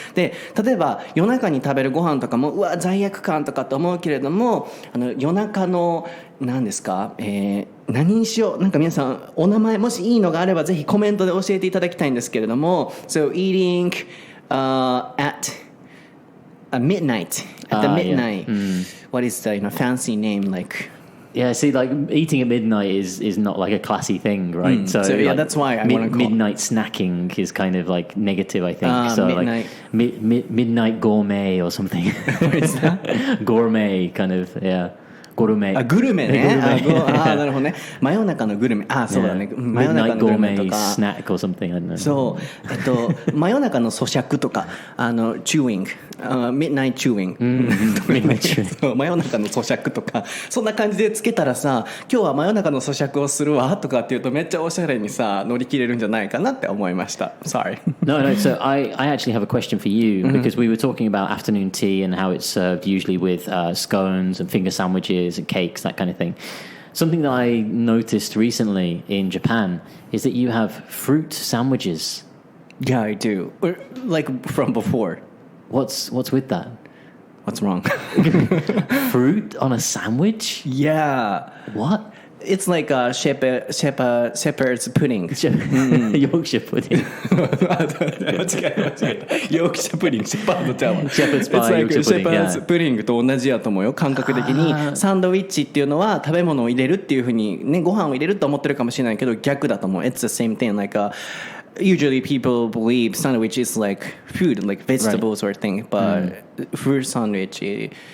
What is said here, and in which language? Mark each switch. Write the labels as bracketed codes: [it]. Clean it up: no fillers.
[ja] で例えば夜中に食べるご飯とかもうわ罪悪感とかと思うけれども、夜中の何ですか、何にしよう、なんか皆さんお名前もしいいのがあればぜひコメントで教えていただきたいんですけれども、 [en] So eating at midnight, at the midnight、What is the fancy name like?Yeah, see, like eating at midnight is not like a classy thing, right? So yeah, that's why I want to call midnight snacking is kind of like negative, I think. So midnight. like midnight gourmet or something. What is that? Gourmet kind of, yeah. ゴルメ。 [ja] グルメね。なるほどね。真夜中のグルメ。そうだね。真夜中のグルメとか。 [en] Midnight gourmet snack or something, I don't know. [ja] そう。真夜中の咀嚼とか、 [en] chewing、midnight chewing。 midnight chewing。 [ja] そう、真夜中の咀嚼とか、そんな感じでつけたらさ、今日は真夜中の咀嚼をするわとかっていうとめっちゃおしゃれにさ乗り切れるんじゃないかなって思いました。 [en] Sorry. No, so I actually have a question for you because we were talking about afternoon tea and how it's served usually with scones and finger sandwiches and cakes, that kind of thing. Something that I noticed recently in Japan is that you have fruit sandwiches. Yeah, I do. Like from before. What's with that? What's wrong? Fruit on a sandwich? Yeah. What? It's like a shepherd's pudding. Yorkshire pudding. [ja] 間違えた。ヨークシャプディング、シェパードちゃうわ。 [en] Shepherd's pie, It's like Yorkshire pudding, [ja] シェパーズプディングと同じやと思うよ。感覚的にサンドイッチっていうのは食べ物を入れるっていう風にね、ご飯を入れると思ってるかもしれないけど逆だと思う。 [en] It's the same thing. Like usually people believe sandwich is like food, like vegetables or thing, but fruit sandwiches.